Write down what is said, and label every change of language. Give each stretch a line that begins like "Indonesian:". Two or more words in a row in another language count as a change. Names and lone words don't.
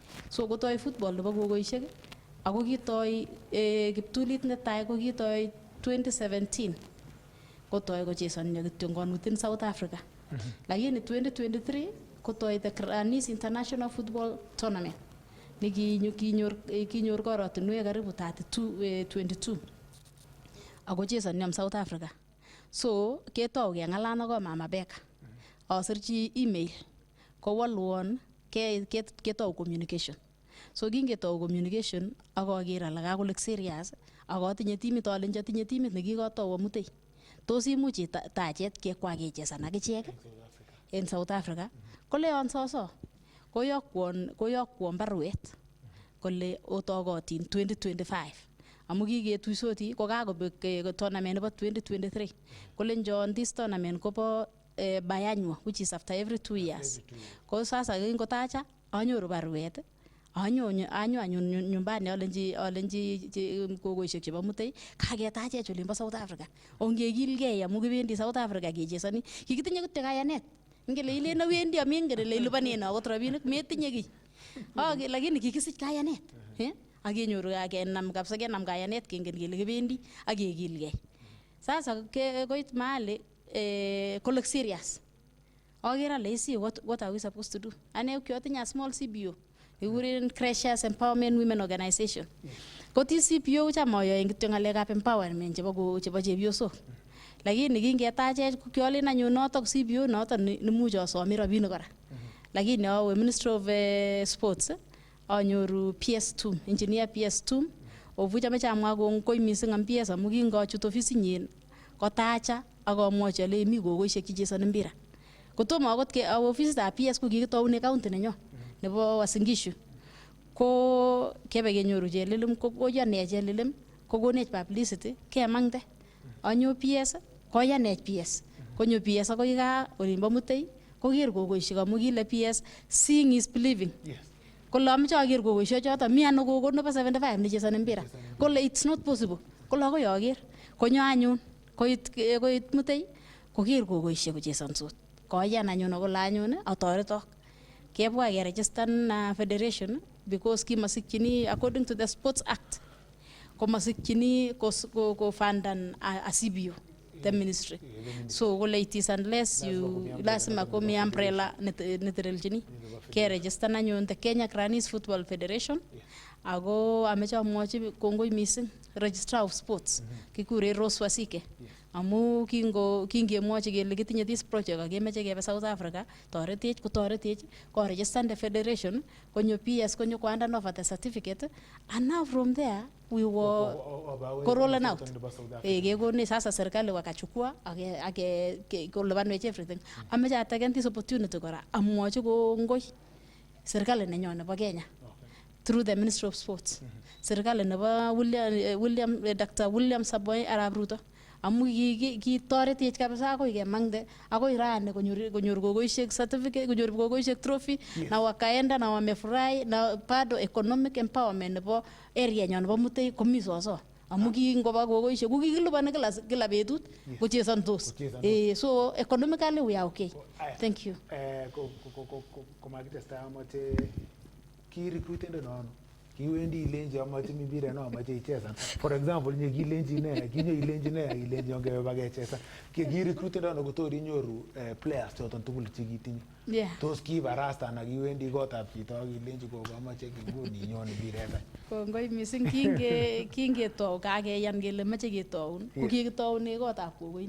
Kalenjin: So kotoi football nebo gogoishek ako kitoi kiptulit netai ko kitoi 2017 kotoi kochesonyo kityo within South Africa. Lakini 2023 kotoi the Kass International Football Tournament kinyor korotinwek karibu 22 ako chesonyo South Africa. So ketou keng'alal ak Mama Beka asirchi email kowalwon ketou communication. So kingetou communication ak aker ale kakolek serious ak atinye timit alenji atinye timit nekikotou amutei. Tos imuch tachet kekwa kechesan akichek en South Africa. Koleon soso koyokwon baruet kole otokotin 2025 amu kiketuisoti kokakobek tournament nebo 2023 kolenjon
English: this tournament
Kalenjin: kobo biannual
English: which is after every 2 years.
Kalenjin: Ko sasa kingotacha anyoru baruet anyo anyun nyumbani alenji kogoishek chebo mutei kaketachech olimbo South Africa. Ongekilgei amu kibendi South Africa kechesoni. Kikitinye kityo kayanet. Ngele ile wendi amingen ile ilubanen akot rabinik metinye kiy. Lakini kikisich kayanet. Akenyoru akenam kabisa kenam kayanet kengen kele kibendi akekilgei. Sasa koit mahali kolek serious. Aker ale isi
English: what are we supposed to do?
Kalenjin: Ane kiotinye
English: a small CBO.
Kalenjin: Kikuren Crashers Empowerment Women Organization. Koti CBO cham ayoe kityo ng'alekab empowerment chebo chepyosok. Lakini kingetachech kyolen anyun notok CBO notok nemuch asomi rabinik kora. Lakini awe Ministry of Sports anyoru PS2, engineer PS2
English: of which
Kalenjin: ameche amwa kongoi mising am PS amu kingochut ofisinyin kotacha ak amwochi ale mi gogoishek chechesoni mpira. Kotomo akot awe ofisitab PS ko kikitoune county nenyo nebo Uasin Gishu. Ko kebe kenyoru chelilim koyanech chelilim kokonech publicity kemangte. Anyo PS koyanech PS. Konyo PS akoi gaa olimbo mutei koker gogoishek amu kile PS
English: seeing is believing.
Kalenjin: Kole ameche aker gogoishek choto mi ano gogo nebo 75 nechesoni mpira. Kole
English: it's not possible.
Kalenjin: Kole akoi aker. Konyo anyun koit mutei koker gogoishek kochesansot. Koyan anyun akole anyun atoretok. Kebwa keregistan federation because kimasikchini
English: according to the Sports Act
Kalenjin: komasikchini ko fundan
English: a CBO the ministry.
Kalenjin: So kole
English: it is unless you
Kalenjin: lazima komi umbrella netelelchini keregistan anyun the Kenya Kass Football Federation. Ako ameche amwochi kongoi mising
English: registrar of sports
Kalenjin: kikure Rose Wasike. Amu kingemwochi kele kitinye
English: this project
Kalenjin: akemeche kebe South Africa toretech koregistan
English: the federation
Kalenjin: konyo PS konyo koandan
English: over the certificate and now from there we were rolling out.
Kalenjin: Kekone
Swahili: sasa serikali wakachukua
Kalenjin: kolipanwech everything. Ameche ateken
English: this opportunity
Kalenjin: kora amwochi kongoi serikali nenyo nebo Kenya
English: through the Ministry of Sports.
Kalenjin: Serikali nebo Dr. William Samoei Arap Ruto amu kitoretech kabisa akoi kemangde akoi rani konyor gogoishek certificate konyor gogoishek trophy
Swahili: na wakaenda na wamefurahi na bado
English: economic empowerment
Kalenjin: nebo area nyo nebo mutei komi soso amu kingoba gogoishek kikilipani kila betut kochesontos.
English: So economically we are okay. Thank you.
Kalenjin: Komakitestai amoche ki recruitendo no kiwendi ilenji amache mpira no amache ichesan.
English: For example
Kalenjin: kilenji ilenji ongebe bakechesan. Ki recruitendo no kotor inyoru players choton tugul chekitinye. Tos kibarasta na kiwendi kotab chito akilenji gogo amache kinguni inyon mpiret. Kongoi mising kingetou kakeyan kele mache ketoun ko kikitoune kotab gogoini.